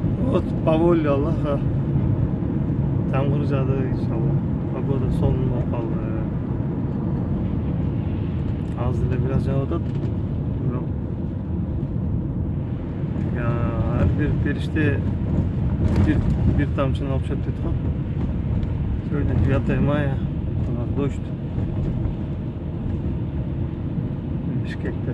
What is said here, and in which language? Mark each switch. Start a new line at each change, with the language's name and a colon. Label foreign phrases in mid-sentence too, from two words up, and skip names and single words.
Russian: Вот по воле Аллаха
Kyrgyz: жаңбыр жады
Russian: иншалла.
Kyrgyz: Погода сонун болуп калды. Азыр эле бир аз жаап атат. Бирок ар бир периште бир тамчыны алып чыгып дейт го.
Russian: Сегодня 9 мая, у нас дождь в Бишкекте.